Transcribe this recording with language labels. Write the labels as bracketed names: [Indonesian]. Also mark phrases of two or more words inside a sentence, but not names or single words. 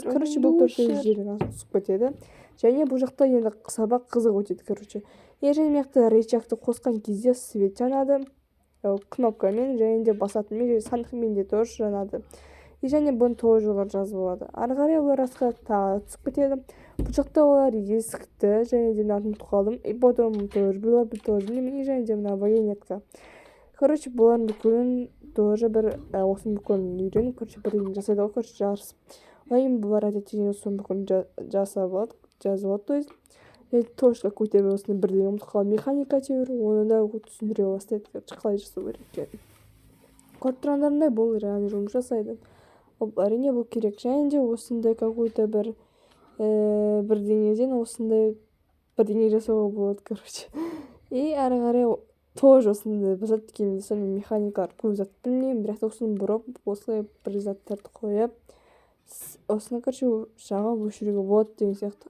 [Kazakh] Бұл төртеуі жерін асып кетеді. Және бұл жақта енді сабақ қызық өтеді. Және мияқты рычагты қосқан кезде свет жанады. Кнопкамен және де басатынмен және сандықмен де тоже жанады. Және бұны тоже олар жазып алады. Ары қарай олар асқа тағы түсіп кетеді. Бұл жақта олар есікті және де ұмытып қалдым. [Russian] И потом тоже было, тоже білмеймін. [Kazakh] Және де мына вагонетка. Бұлардың бүкілін тоже бір осының бүкілін үйреніп, бірдеңе жасайды ғой, жарысып. Одан бұлар әдетте осының бүкілін жасап алады, жазып алады, [Russian] то есть. Тоже какой-то [Kazakh] осыны бірдеңе ұмытып қалды. Механика теория, оны да түсіндіре бастайды, қалай жасау керек екенін. Көріп тұрғандарындай бұл реально жұмыс жасайды. Әрине бұл керек. Және де осындай какой-то бір бірдеңеден осындай бірдеңе жасауға болады, И ары қарай тоже осындай бір зат келмесе, механикалар көп зат білмеймін, бірақ та осыны бұрып, осылай бір заттарды қойып, осыны жағып өшіруге болады деген сияқты.